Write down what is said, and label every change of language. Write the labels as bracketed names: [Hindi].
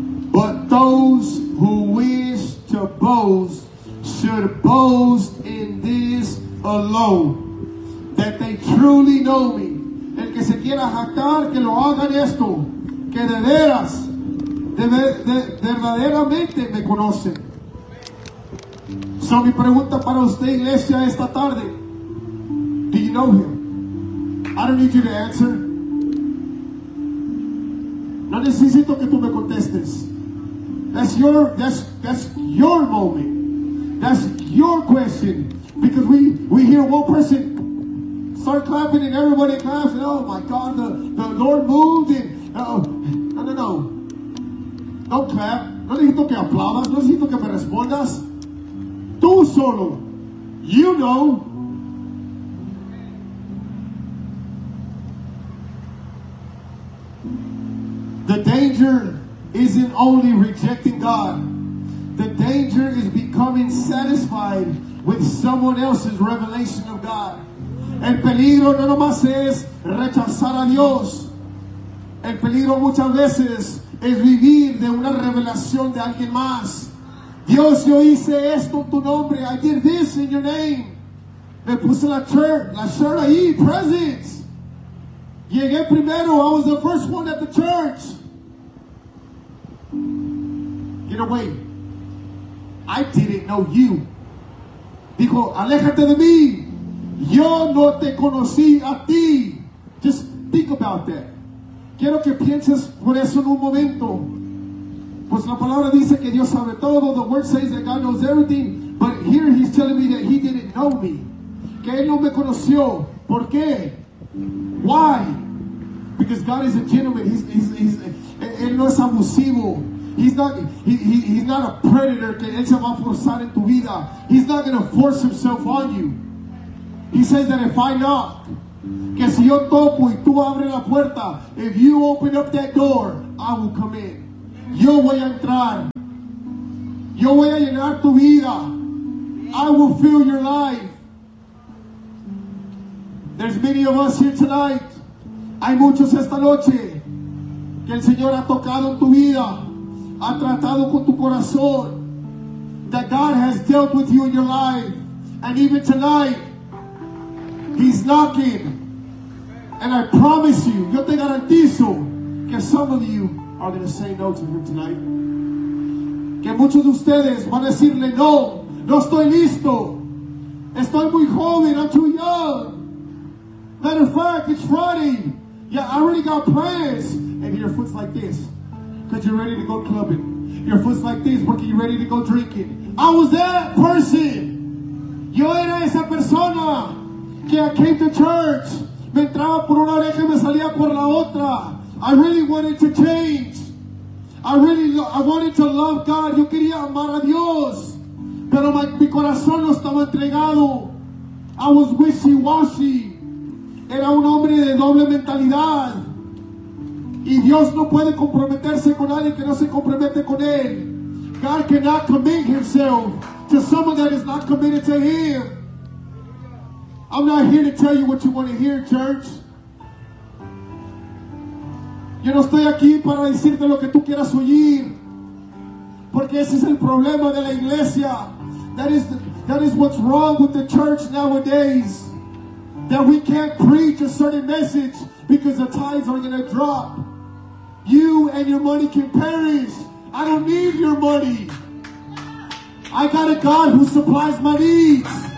[English] But those who wish to boast should boast in this alone, that they truly know me. [Spanish] El que se quiera jactar, que lo hagan esto, que de veras, de verdaderamente me conocen. So mi pregunta para usted, iglesia, esta tarde. [English] Do you know him? I don't need you to answer. [Spanish] No necesito que tú me contestes. [English] That's your moment. That's your question. Because we hear one person start clapping and everybody claps. And, oh my God, the Lord moved. No. Don't clap. [Spanish] No necesito que aplaudas. No necesito que me respondas. Tú solo, [English] you know. The danger isn't only rejecting God. The danger is becoming satisfied with someone else's revelation of God. [Spanish] El peligro no nomás es rechazar a Dios. El peligro muchas veces es vivir de una revelación de alguien más. Dios, yo hice esto en tu nombre. [English] I did this in your name. [Spanish] Me puse la shirt ahí, presence. Llegué primero. [English] I was the first one at the church. Get away. I didn't know you. [Spanish] Dijo, aléjate de mí. Yo no te conocí a ti. [English] Just think about that. [Spanish] Quiero que pienses por eso en un momento. Pues la palabra dice que Dios sabe todo. [English] The word says that God knows everything. But here he's telling me that he didn't know me. [Spanish] Que él no me conoció. ¿Por qué? Why? [English] Because God is a gentleman. He's [Spanish] él no es abusivo. [English] He's not a predator. [Spanish] Que él se va a forzar en tu vida. [English] He's not going to force himself on you. He says that if I knock, [Spanish] Que si yo toco y tú abres la puerta, [English] if you open up that door, I will come in. [Spanish] Yo voy a entrar. Yo voy a llenar tu vida. [English] I will fill your life. There's many of us here tonight. [Spanish] Hay muchos esta noche que el Señor ha tocado en tu vida, ha tratado con tu corazón. [English] That God has dealt with you in your life. And even tonight, He's knocking. And I promise you, [Spanish] yo te garantizo, que [English] some of you are going to say no to Him tonight. [Spanish] Que muchos de ustedes van a decirle, no, no estoy listo. Estoy muy joven, [English] I'm too young. Matter of fact, it's running. Yeah, I already got plans. And your foot's like this, because you're ready to go clubbing. Your foot's like this, because you're ready to go drinking. I was that person. [Spanish] Yo era esa persona que [English] I came to church. [Spanish] Me entraba por una oreja y me salía por la otra. [English] I really wanted to change. I wanted to love God. [Spanish] Yo quería amar a Dios. Pero mi corazón no estaba entregado. [English] I was wishy-washy. [Spanish] Era un hombre de doble mentalidad. Y Dios no puede comprometerse con alguien que no se compromete con Él. [English] God cannot commit Himself to someone that is not committed to Him. I'm not here to tell you what you want to hear, church. [Spanish] Yo no estoy aquí para decirte lo que tú quieras oír. Porque ese es el problema de la iglesia. [English] That is what's wrong with the church nowadays. That we can't preach a certain message because the tithes are going to drop. You and your money can perish. I don't need your money. I got a God who supplies my needs.